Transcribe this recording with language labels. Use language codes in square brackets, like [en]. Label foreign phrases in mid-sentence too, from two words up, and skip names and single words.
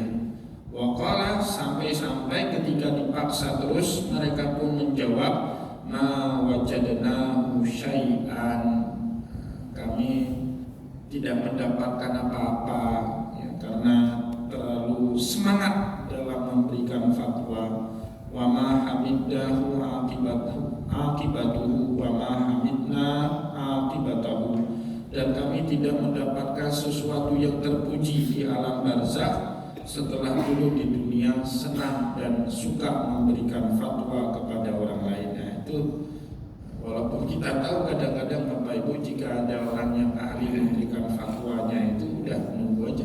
[id] Waqala, sampai-sampai ketika dipaksa terus mereka pun menjawab, [ar] ما وجدناه شيئا, [id] kami tidak mendapatkan apa-apa, ya, karena terlalu semangat dalam memberikan fatwa. [ar] وما حمدناه عاقبته وما حمدنا عاقبته, [id] dan kami tidak mendapatkan sesuatu yang terpuji di alam barzakh setelah dulu di dunia senang dan suka memberikan fatwa kepada orang lain. Nah, itu walaupun kita tahu kadang-kadang Bapak Ibu, jika ada orang yang ahli memberikan fatwanya itu udah menunggu aja.